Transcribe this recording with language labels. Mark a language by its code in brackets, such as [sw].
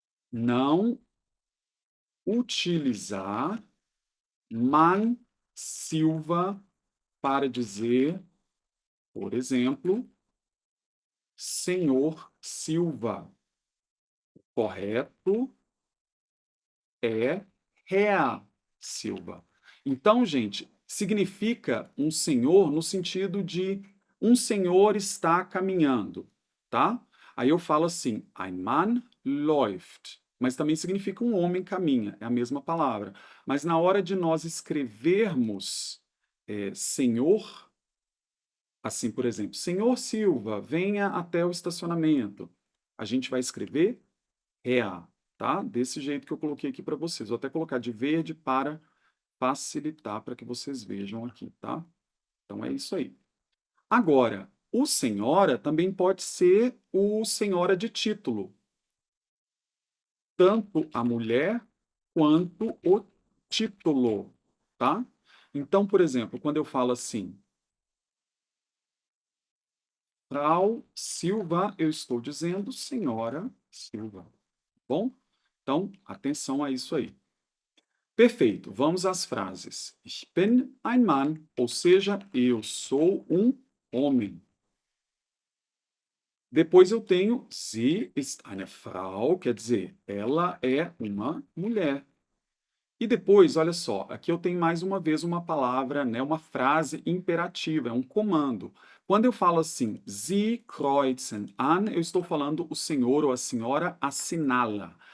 [pt] Não utilizar Man Silva para dizer, por exemplo, senhor Silva. Correto é Herr Silva. Então, gente, significa um senhor no sentido de um senhor está caminhando, tá? Aí eu falo assim, [de] ein Mann läuft. [pt] Mas também significa um homem caminha, é a mesma palavra. Mas na hora de nós escrevermos senhor, assim, por exemplo, senhor Silva, venha até o estacionamento. A gente vai escrever Herr, tá? Desse jeito que eu coloquei aqui para vocês. Vou até colocar de verde para facilitar para que vocês vejam aqui, tá? Então é isso aí. Agora, o senhora também pode ser o senhora de título. Tanto a mulher quanto o título, tá? Então, por exemplo, quando eu falo assim, Frau Silva, eu estou dizendo senhora Silva, bom? Então, atenção a isso aí. Perfeito, vamos às frases. [de] Ich bin ein Mann, [pt] ou seja, eu sou um homem. Depois eu tenho [de] sie ist eine Frau, [pt] quer dizer, ela é uma mulher. E depois, olha só, aqui eu tenho mais uma vez uma palavra, né, uma frase imperativa, é um comando. Quando eu falo assim, [de] Sie kreuzen an, [pt] eu estou falando o senhor ou a senhora assinala.